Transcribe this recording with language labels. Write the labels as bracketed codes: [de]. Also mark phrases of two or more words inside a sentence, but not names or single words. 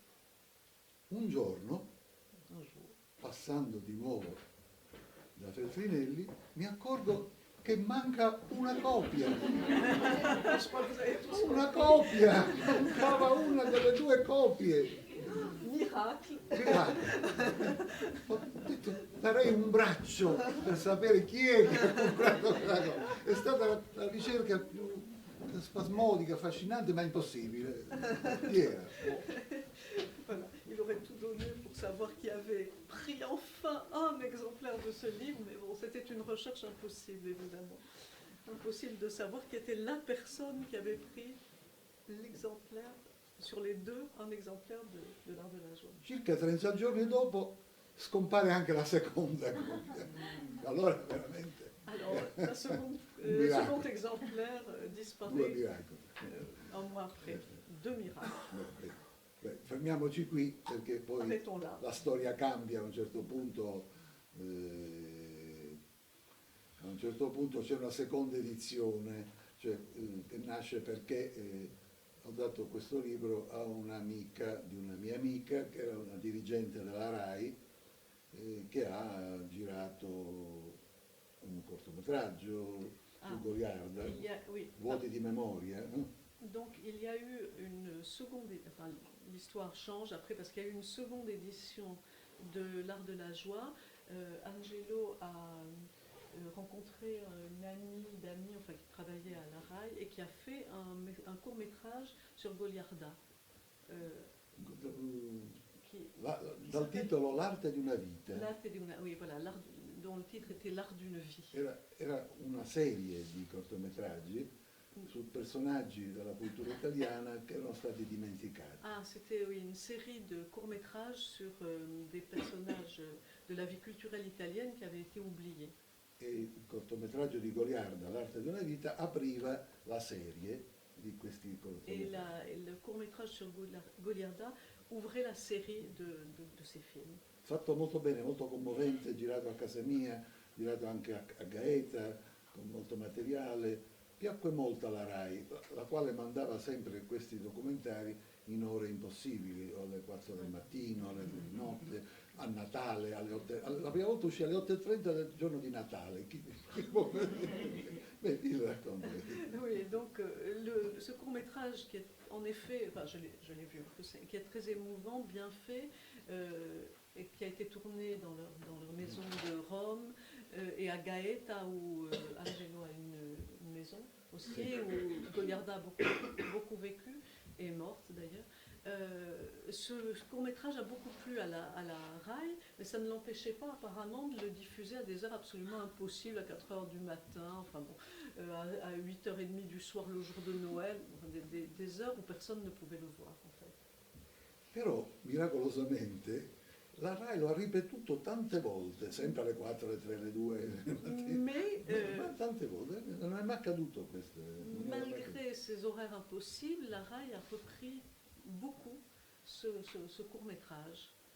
[it] Un giorno, [fr] Un jour, [it] passando di nuovo da Feltrinelli, mi accorgo che manca una copia. [fr] je crois que vous avez tous [it] Una copia! Mancava una delle 2 copie. [fr] miracle. [it] Ho detto, darei un braccio per sapere chi è che ha comprato quella cosa. È stata la ricerca più spasmodica, affascinante, ma impossibile. Chi era? [fr] Voilà, il aurait tout donné pour savoir qui avait pris enfin un exemplaire de ce livre, mais bon, c'était une recherche impossible évidemment. impossible de savoir qui était la personne qui avait pris l'exemplaire, sur les deux, un exemplaire de l'Art de la joie. [it] Circa 30 giorni dopo scompare anche la seconda copia. Allora veramente [fr] Alors, le miracle. second exemplaire [it] due [fr] disparaît [it] miracoli. [fr] un mois après. Deux miracles. [it] Fermiamoci qui perché poi [fr] Arrêtons là. [it] la storia cambia a un certo punto c'è una seconda edizione, cioè, che nasce perché ho dato questo libro a un'amica di una mia amica che era una dirigente della RAI che ha girato un cortometraggio su Goliarda, [fr] Oui. [it] Vuoti di memoria, no? [fr] Donc il y a eu une seconde, enfin l'histoire change après parce qu'il y a eu une seconde édition de l'Art de la joie. Angelo a rencontré une amie d'amis, enfin qui travaillait à la RAI et qui a fait un court métrage sur Goliarda. [it] Dal titolo L'arte di una vita. L'arte di una, [fr] oui, voilà, dont le titre était L'art d'une vie. [it] Era una serie di cortometraggi su personaggi della cultura italiana che erano stati dimenticati. [fr] Ah, c'était oui, une série de courts-métrages sur des personnages de la vie culturelle italienne qui avaient été oubliés. [it] E il cortometraggio di Goliarda, L'arte di una vita, apriva la serie di questi [fr] Et [it] cortometraggi. [fr] le court-métrage sur Goliarda ouvrait la série de ces films. [it] Fatto molto bene, molto commovente, girato a casa mia, girato anche a Gaeta, con molto materiale. Piacque molto alla RAI, la quale mandava sempre questi documentari in ore impossibili, o alle 4 del mattino, alle 2 di notte, a Natale, alle 8. La prima volta uscì alle 8:30 del giorno di Natale. Beh, ti racconto. [fr] Oui, donc ce court-métrage qui est en effet, enfin je l'ai vu, qui est très émouvant, bien fait, et qui a été tourné dans leur maison de Rome et à Gaeta où Angelo a une maison aussi, où Goliarda a beaucoup vécu et est morte d'ailleurs. Ce court-métrage a beaucoup plu à la RAI, mais ça ne l'empêchait pas apparemment de le diffuser à des heures absolument impossibles, à 4 heures du matin, enfin bon, à 8h30 du soir le jour de Noël, des heures où personne ne pouvait le voir en fait. [it] Però, miracolosamente, la RAI lo ha ripetuto tante volte, sempre alle 4, alle 3, alle 2, [fr] Mais [it] ma tante volte, non è mai accaduto questo. [fr] malgré ces horaires impossibles, la RAI a repris beaucoup ce court-métrage.